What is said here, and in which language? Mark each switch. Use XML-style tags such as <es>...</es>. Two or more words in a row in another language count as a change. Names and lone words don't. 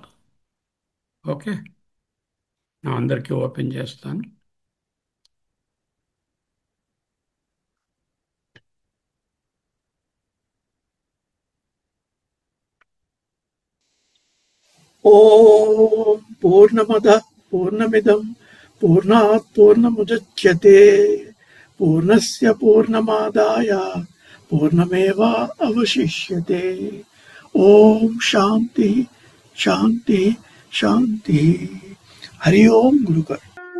<te>ఓకే, నా అందరికీ ఓపెన్ చేస్తాను.</te> <sa>ఓం పూర్ణమద పూర్ణమిదం పూర్ణాత్ పూర్ణముదచ్యతే పూర్ణస్య పూర్ణమాదాయ పూర్ణమేవా అవశిష్యతే. ఓం శాంతి శాంతి శాంతి. హరి ఓం గురుకర్.</sa>